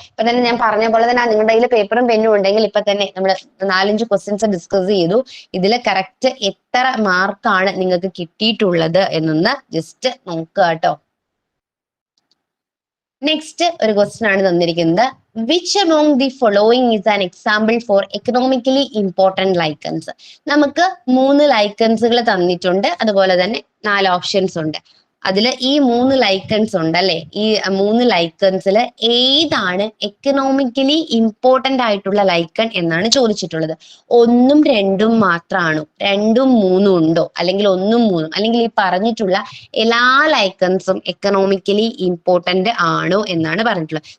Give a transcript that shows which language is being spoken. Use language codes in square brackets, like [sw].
[ml] ഇപ്പൊ തന്നെ ഞാൻ പറഞ്ഞ പോലെ തന്നെ നിങ്ങളുടെ കയ്യിൽ പേപ്പറും പെന്നും ഉണ്ടെങ്കിൽ ഇപ്പൊ തന്നെ നമ്മൾ 4-5 ക്വസ്റ്റ്യൻസ് ഡിസ്കസ് ചെയ്തു. ഇതിൽ കറക്റ്റ് എത്ര മാർക്കാണ് നിങ്ങൾക്ക് കിട്ടിയിട്ടുള്ളത് എന്നൊന്ന് ജസ്റ്റ് നോക്കുക കേട്ടോ. നെക്സ്റ്റ് ഒരു ക്വസ്റ്റ്യൻ ആണ് തന്നിരിക്കുന്നത്. [en] Which among the following is an example for economically important lichens? [ml] നമുക്ക് 3 ലൈക്കൻസുകൾ തന്നിട്ടുണ്ട്, അതുപോലെ തന്നെ 4 ഓപ്ഷൻസ് ഉണ്ട്. അതിൽ ഈ 3 ലൈക്കൻസ് ഉണ്ട് അല്ലെ, ഈ 3 ലൈക്കൻസിൽ ഏതാണ് എക്കണോമിക്കലി ഇമ്പോർട്ടന്റ് ആയിട്ടുള്ള ലൈക്കൺ എന്നാണ് ചോദിച്ചിട്ടുള്ളത്. 1ഉം 2ഉം മാത്രമാണോ, 2ഉം 3ഉം ഉണ്ടോ, അല്ലെങ്കിൽ 1ഉം 3ഉം, അല്ലെങ്കിൽ ഈ പറഞ്ഞിട്ടുള്ള എല്ലാ ലൈക്കൻസും എക്കണോമിക്കലി ഇമ്പോർട്ടന്റ് ആണോ എന്നാണ് പറഞ്ഞിട്ടുള്ളത്.